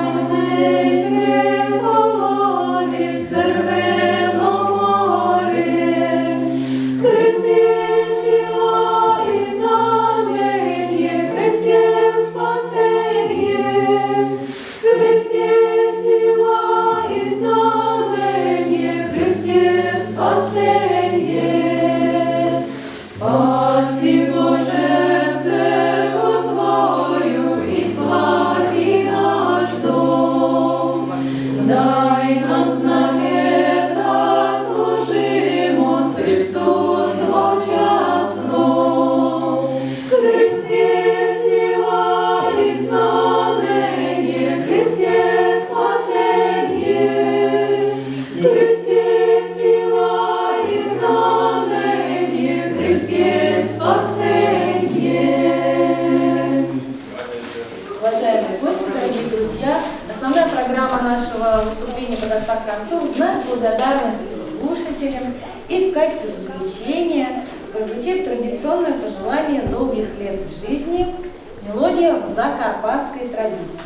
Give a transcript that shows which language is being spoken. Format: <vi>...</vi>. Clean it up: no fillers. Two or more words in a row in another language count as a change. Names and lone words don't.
<hr>zemlje polovi crveno more, Krist je sila i znamenje, Krist je spasenje, Krist je sila i znamenje, Krist je spasenje.</hr> <rue>Спаси, Боже, церкву свою и святи наш дом. Дай нам знаки, да служимо Христу двочасно. Христ є сила і знамення, Христ є спасення, Христ є сила і знамення, Христ є спасення.</rue> <ru>Уважаемые гости, дорогие друзья, основная программа нашего выступления подошла к концу. В знак благодарности слушателям и в качестве заключения прозвучит традиционное пожелание долгих лет жизни, мелодия в закарпатской традиции.</ru>